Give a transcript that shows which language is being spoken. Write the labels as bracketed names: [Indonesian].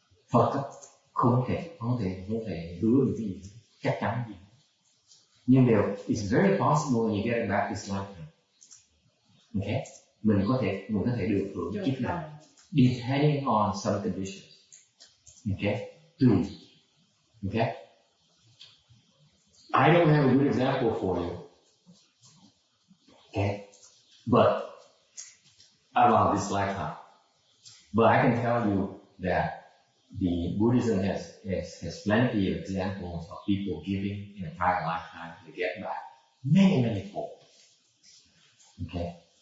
[Vietnamese] Phật không thể hứa được cái gì chắc chắn gì. Nhưng điều, [English] it's very possible when you get it back this lifetime. Okay? [Vietnamese] Mình có thể được hưởng kiếp này, [English] depending on some conditions. Okay? Two. Okay? I don't have a good example for you. Okay? But about this lifetime. But I can tell you that the Buddhism has plenty of examples of people giving in a prior lifetime to get back many fold. Okay?